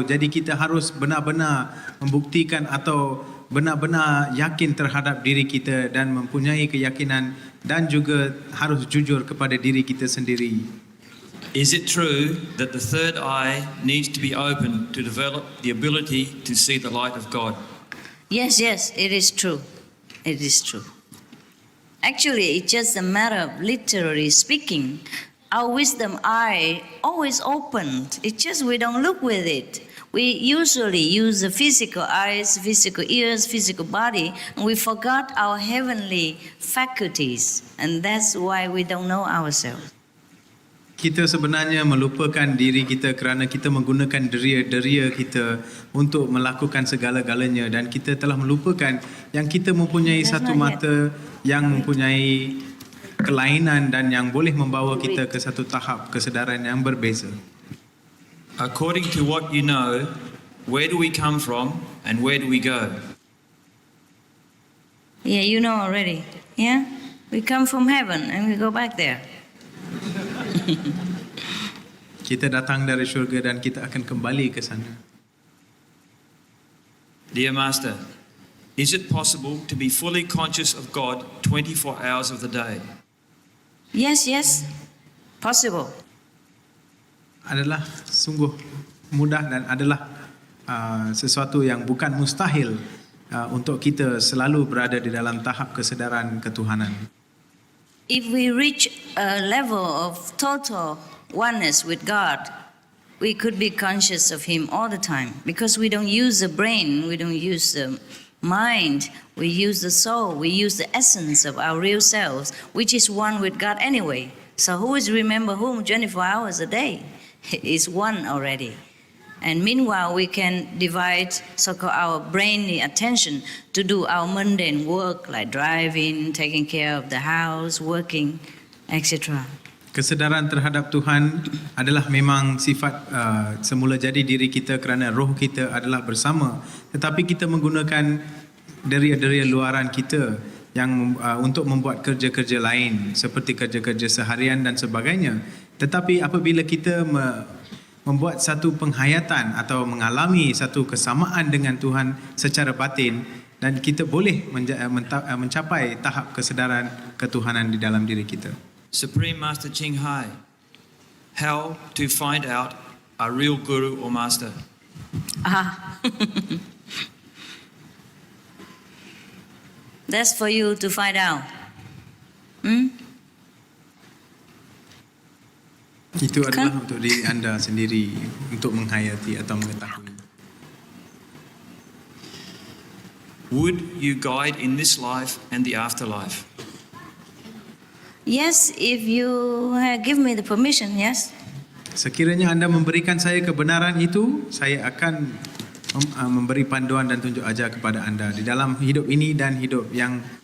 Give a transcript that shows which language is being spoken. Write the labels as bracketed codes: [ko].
[ms] Jadi kita harus benar-benar membuktikan atau benar-benar yakin terhadap diri kita dan mempunyai keyakinan dan juga harus jujur kepada diri kita sendiri. [en] Is it true that the third eye needs to be opened to develop the ability to see the light of God? Yes, it is true. It is true. Actually, it's just a matter of literally speaking. Our wisdom eye always opened. It's just we don't look with it. We usually use the physical eyes, physical ears, physical body, and we forgot our heavenly faculties. And that's why we don't know ourselves. [ms] Kita sebenarnya melupakan diri kita kerana kita menggunakan deria-deria kita untuk melakukan segala-galanya dan kita telah melupakan yang kita mempunyai satu mata yang mempunyai kelainan dan yang boleh membawa kita ke satu tahap kesedaran yang berbeza. [en] According to what you know, where do we come from and where do we go? Yeah, you know already. Yeah? We come from heaven and we go back there. [ms] Kita datang dari syurga dan kita akan kembali ke sana. [en] Dear Master, is it possible to be fully conscious of God 24 hours of the day? Yes, possible. [ms] Adalah sungguh mudah dan adalah sesuatu yang bukan mustahil untuk kita selalu berada di dalam tahap kesedaran ketuhanan. [en] If we reach a level of total oneness with God, we could be conscious of Him all the time because we don't use the brain, we don't use the mind, we use the soul, we use the essence of our real selves, which is one with God anyway. So who is remember whom 24 hours a day? It's one already. And meanwhile, we can divide so-called our brainly attention to do our mundane work like driving, taking care of the house, working, etc. [ms] Kesedaran terhadap Tuhan adalah memang sifat semula jadi diri kita kerana roh kita adalah bersama. Tetapi kita menggunakan deria-deria luaran kita yang untuk membuat kerja-kerja lain seperti kerja-kerja seharian dan sebagainya. Tetapi apabila kita membuat satu penghayatan atau mengalami satu kesamaan dengan Tuhan secara batin dan kita boleh mencapai tahap kesedaran ketuhanan di dalam diri kita. [en] Supreme Master Ching, how to find out a real guru or master? That's for you to find out. [ms] Itu adalah untuk diri anda sendiri untuk menghayati atau mengetahui. [en] Would you guide in this life and the afterlife? Yes, if you give me the permission, yes. [ms] Sekiranya anda memberikan saya kebenaran itu, saya akan memberi panduan dan tunjuk ajar kepada anda di dalam hidup ini dan hidup yang